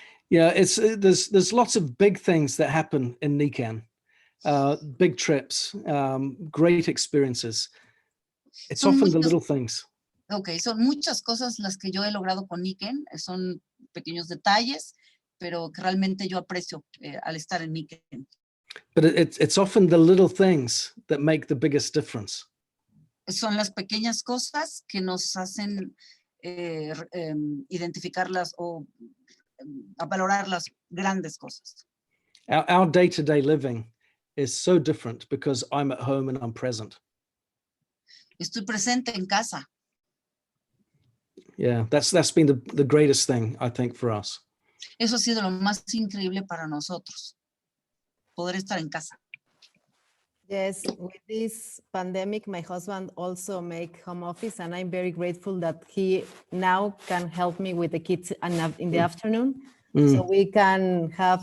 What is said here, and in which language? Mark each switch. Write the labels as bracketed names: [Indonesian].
[English] Yeah, there's lots of big things that happen in Nikan, big trips, great experiences. It's often the little things. [Spanish] Okay, son muchas cosas las que yo he logrado con Niken, son pequeños detalles, pero que realmente yo aprecio al estar en Niken. [English] But it's often the little things that make the biggest difference. [Spanish] Son las pequeñas cosas que nos hacen identificarlas o a valorar las grandes cosas. [English] Our day-to-day living is so different because I'm at home and I'm present. [Spanish] Estoy presente en casa. [English] Yeah, that's been the greatest thing, I think, for us. [Spanish] Eso ha sido lo más increíble para nosotros, poder estar en casa. [English] Yes, with this pandemic, my husband also make home office, and I'm very grateful that he now can help me with the kids in the afternoon, so we can have.